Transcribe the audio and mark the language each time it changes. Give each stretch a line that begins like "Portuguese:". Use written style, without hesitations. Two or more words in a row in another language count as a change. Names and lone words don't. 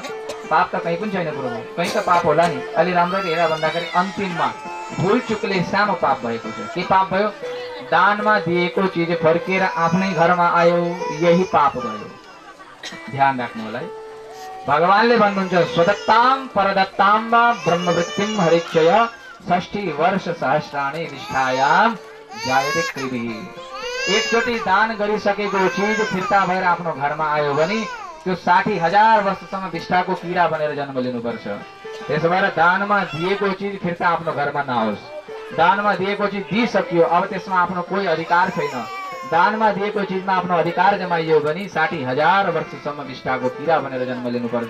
Nepali: पाप त कहीँ पनि छैन प्रभु, कहीँ त पाप होला नि। अलि राम्ररी हेर भन्दाखेरि अन्तिममा भुल चुकले सानो पाप भएको छ। के पाप भयो? दानमा दिएको चिज फर्केर आफ्नै घरमा आयो, यही पाप भयो। ध्यान राख्नु होला है। भगवानले भन्नुहुन्छ
Sanskrit: स्वदत्ताम परदत्ताम वा ब्रह्मवृत्तिम हरिक्षय 60 वर्ष सहस्राणि निष्ठायाम जायते कृभिः।
Nepali: एकचोटि दान गरिसकेको चिज फिर्ता भएर आफ्नो घरमा आयो भने त्यो 60,000 वर्षसम्म विष्ठाको किरा बनेर जन्म लिनुपर्छ। त्यसो भएर दानमा दिएको चिज फिर्ता आफ्नो घरमा नआओस्। दानमा दिएको चिज दिइसकियो, अब त्यसमा आफ्नो कोही अधिकार छैन। दानमा दिएको चिजमा आफ्नो अधिकार जमाइयो भने 60,000 वर्षसम्म विष्ठाको किरा बनेर जन्म लिनुपर्छ।